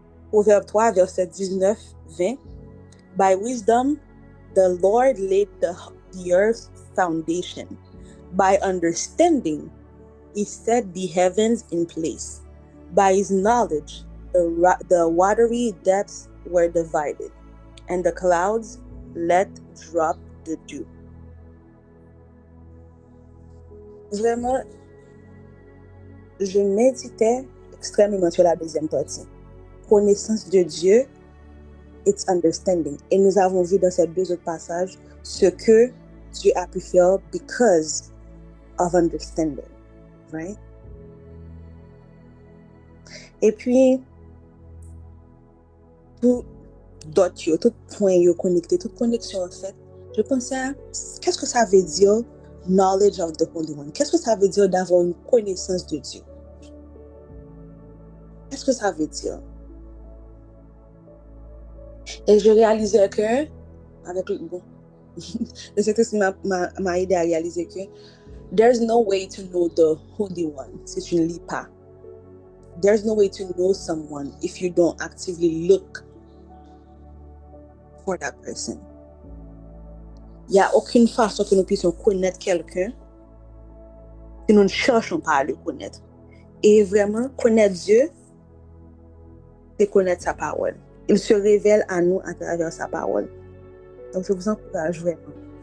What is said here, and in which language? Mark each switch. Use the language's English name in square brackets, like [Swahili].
[English] Proverbe 3, verset 19-20. By wisdom, the Lord laid the earth's foundation. By understanding, he set the heavens in place. By his knowledge, the watery depths were divided, and the clouds let drop the dew. [French] Vraiment, je méditais extrêmement sur la deuxième partie. Connaissance de Dieu, [English] it's understanding. [French] Et nous avons vu dans ces 2 autres passages ce que Dieu a pu faire [English] because of understanding. [French] Right? Et puis, tout d'autres, tout point connecté, toute connexion en fait, je pensais à qu'est-ce que ça veut dire [English] knowledge of the Holy One? [French] Qu'est-ce que ça veut dire d'avoir une connaissance de Dieu? Qu'est-ce que ça veut dire? Et je réalisais que, avec le bon, le Saint-Esprit m'a aidé à réaliser que [English] there's no way to know the Holy One [French] si tu ne lis pas. [English] There's no way to know someone if you don't actively look for that person. [French] Il n'y a aucune façon que nous puissions connaître quelqu'un si nous ne cherchons pas à le connaître. Et vraiment, connaître Dieu, c'est connaître sa parole. Il se révèle à nous à travers sa parole. Donc, je vous encourage vraiment.